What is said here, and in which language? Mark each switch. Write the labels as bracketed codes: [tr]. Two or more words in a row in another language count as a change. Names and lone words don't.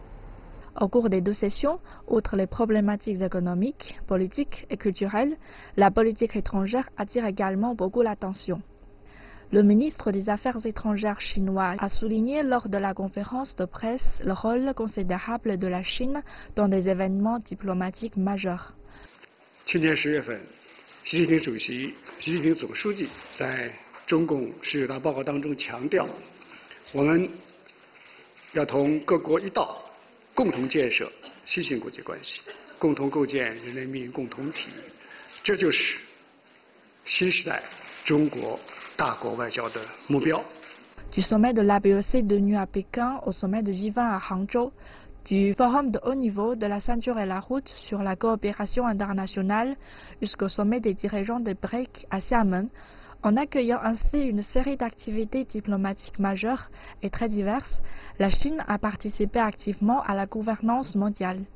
[fr] Au cours des deux sessions, outre les problématiques économiques, politiques et culturelles, la politique étrangère attire également beaucoup l'attention. Le ministre des Affaires étrangères chinois a souligné lors de la conférence de presse le rôle considérable de la Chine dans des événements diplomatiques majeurs. [zh] 去年10月份，习近平主席、习近平总书记在中共十九大报告当中强调，我们要同各国一道，共同建设新型国际关系，共同构建人类命运共同体，这就是新时代中国大国外交的目标。 [fr] Du sommet de l'APEC de Nu à Pékin au sommet de J20 à Hangzhou, du forum de haut niveau de la ceinture et la route sur la coopération internationale jusqu'au sommet des dirigeants des BRICS à Xiamen, en accueillant ainsi une série d'activités diplomatiques majeures et très diverses, la Chine a participé activement à la gouvernance mondiale.